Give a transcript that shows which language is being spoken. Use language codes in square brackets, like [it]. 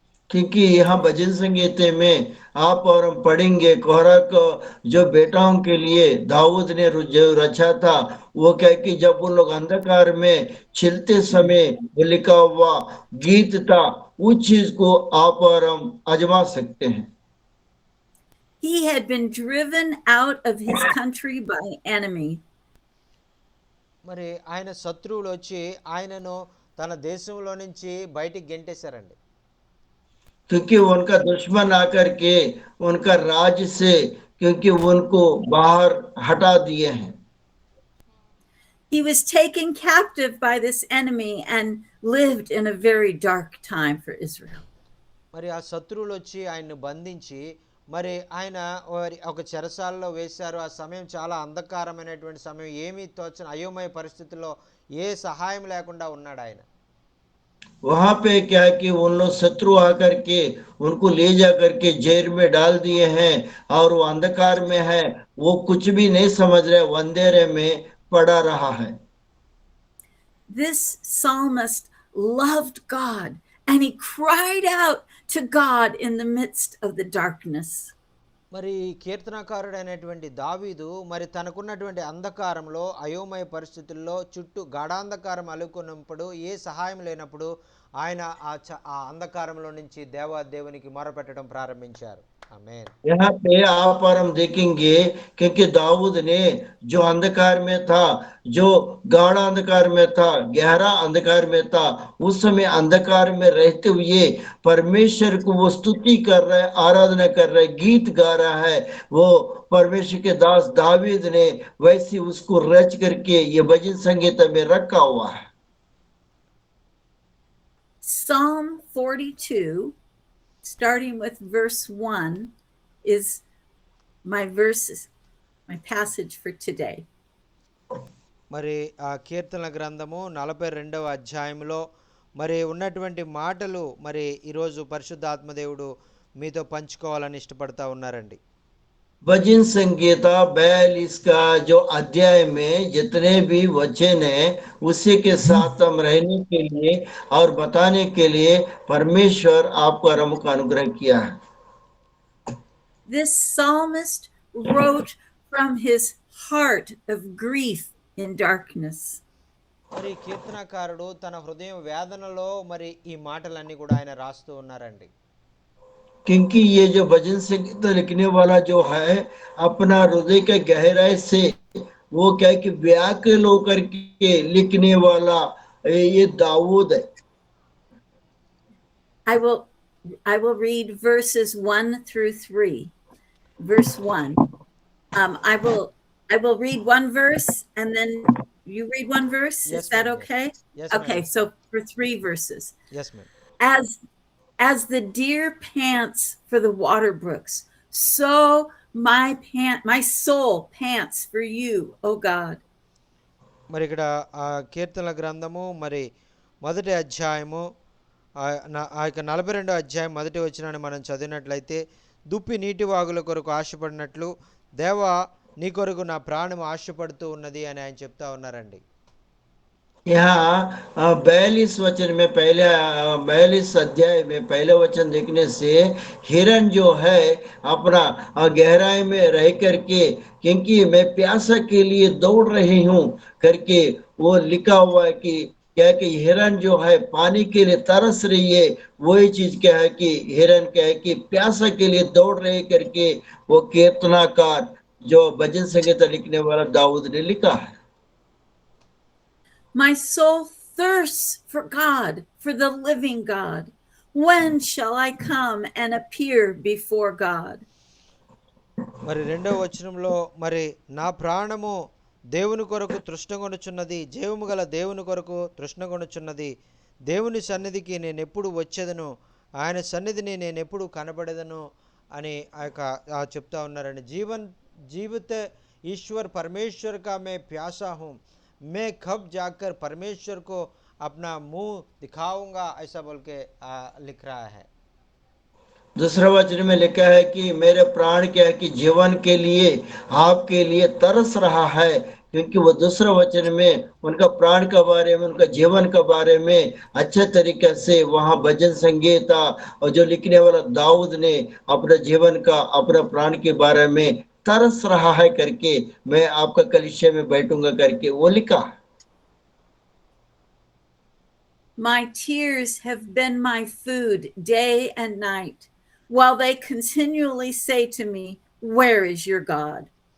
[hi] क्योंकि यहाँ भजन संगीत में आप और हम पढ़ेंगे कोहरा को जो बेटाओं के लिए दाऊद ने जो रचा था, वो क्या है कि जब वो लोग अंधकार में छिलते समय वो लिखा हुआ गीत था, उस चीज को आप और हम आजमा सकते हैं। [en] He had been driven out of his country by enemy. [te] మరి ఆయన శత్రువులు వచ్చి ఆయనను తన దేశంలో నుంచి బయటికి గెంటేశారండి. [hi] क्योंकि उनका दुश्मन आकर के उनका राज्य से क्योंकि उनको बाहर हटा दिए हैं। [en] He was taken captive by this enemy and lived in a very dark time for Israel. [te] మరి ఆ శత్రువులు వచ్చి ఆయన్ని బంధించి మరి ఆయన ఒక చెరసాలలో వేశారు. ఆ సమయం చాలా అంధకారమైనటువంటి సమయం, ఏమీ తోచని అయోమయ పరిస్థితుల్లో ఏ సహాయం లేకుండా ఉన్నాడు ఆయన. [hi] वहां पे क्या है कि उन लोग शत्रु आकर के उनको ले जा करके जेल में डाल दिए हैं और वो अंधकार में है, वो कुछ भी नहीं समझ रहे, वो अंधेरे में पड़ा रहा है। [en] This psalmist loved God and he cried out to God in the midst of the darkness. [te] మరి కీర్తనకారుడైనటువంటి దావీదు మరి తనకున్నటువంటి అంధకారంలో అయోమయ పరిస్థితుల్లో చుట్టూ గాఢాంధకారం అలుకున్నప్పుడు ఏ సహాయం లేనప్పుడు ఆయన ఆ అంధకారంలో నుంచి దేవునికి మొరపెట్టడం ప్రారంభించారు. ఆమేన్. [hi] यहाँ पे आप और हम देखेंगे क्योंकि दाऊद ने जो अंधकार में था, जो गाढ़ा अंधकार में था, गहरा अंधकार में था, उस समय अंधकार में रहते हुए परमेश्वर को वो स्तुति कर रहा है, आराधना कर रहा है, गीत गा रहा है। वो परमेश्वर के दास दावीद ने वैसे उसको रच करके ये भजन संगीत में रखा हुआ है। [en] Psalm 42, starting with verse 1, is my verses, my passage for today. [te] మరి ఆ కీర్తనల గ్రంథము 42వ అధ్యాయంలో మరి ఉన్నటువంటి మాటలు మరి ఈరోజు పరిశుద్ధాత్మదేవుడు మీతో పంచుకోవాలని ఇష్టపడతా ఉన్నారండి. [hi] भजन संगीता 42 का जो अध्याय में जितने भी वचन है उसी के साथ हम रहने के लिए और बताने के लिए परमेश्वर आपको आराम का अनुग्रह किया है। [en] This psalmist wrote from his heart of grief in darkness. [te] మరి కీర్తనకారుడు తన హృదయం వేదనలో మరి ఈ మాటలన్నీ కూడా ఆయన రాస్తూ ఉన్నారండి. [hi] क्योंकि ये जो भजन संगीत लिखने वाला जो है अपना हृदय के गहराई से वो क्या है कि व्याकुल होकर के लिखने वाला ये दाऊद है। [en] I will read verses 1 through 3. Verse 1. I will read one verse and then you read one verse. Yes, Is that ma'am. okay? Yes, okay, ma'am. so for 3 verses. Yes, ma'am. As the deer pants for the water brooks, so my soul pants for you, O God. [te] మరి ఇక్కడ ఆ కీర్తనల గ్రంథము మరి మొదటి అధ్యాయము ఆ యొక్క 42వ అధ్యాయం మొదటి వచనాన్ని మనం చదివినట్లయితే, దుప్పి నీటి వాగుల కొరకు ఆశపడినట్లు దేవా నీ కొరకు నా ప్రాణం ఆశపడుతూ ఉన్నది అని ఆయన చెప్తా ఉన్నారండి. [hi] यहाँ 42 वचन में पहले 42 अध्याय में पहले वचन देखने से हिरन जो है अपना गहराई में रह करके क्योंकि मैं प्यासा के लिए दौड़ रही हूँ करके वो लिखा हुआ है कि क्या कि हिरन जो है पानी के लिए तरस रही है, वही चीज क्या है कि हिरन क्या है कि प्यासा के लिए दौड़ रहे करके वो कीर्तनाकार जो भजन संगीत लिखने वाला दाऊद ने लिखा है। [en] My soul thirsts for God, for the living God. When shall I come and appear before God? [te] మరి రెండవ వచనంలో మరి నా ప్రాణము దేవుని కొరకు తృష్ణగొనుచున్నది, జీవము గల దేవుని కొరకు తృష్ణగొనుచున్నది, దేవుని సన్నిధికి నేను ఎప్పుడు వచ్చేదను, ఆయన సన్నిధిని నేను ఎప్పుడు కనబడేదను అని చెప్తా ఉన్నారండి. [hi] जीवित ईश्वर परमेश्वर का मैं प्यासा हूँ, मैं कब जाकर परमेश्वर को अपना मुंह दिखाऊंगा, ऐसा बोल के लिख रहा है। दूसरा वचन में लिखा है कि मेरे प्राण क्या है कि जीवन के लिए आपके लिए तरस रहा है, क्योंकि वो दूसरा वचन में उनका प्राण के बारे में, उनका जीवन के बारे में अच्छे तरीके से वहाँ भजन संगीता और जो लिखने वाला दाऊद ने अपने जीवन का, अपने प्राण के बारे में तरस रहा है करके मैं आपका कलीसिया में बैठूंगा करके वो लिखा। [en] My tears have been my food day and night, while they continually say to me, "Where is your God?"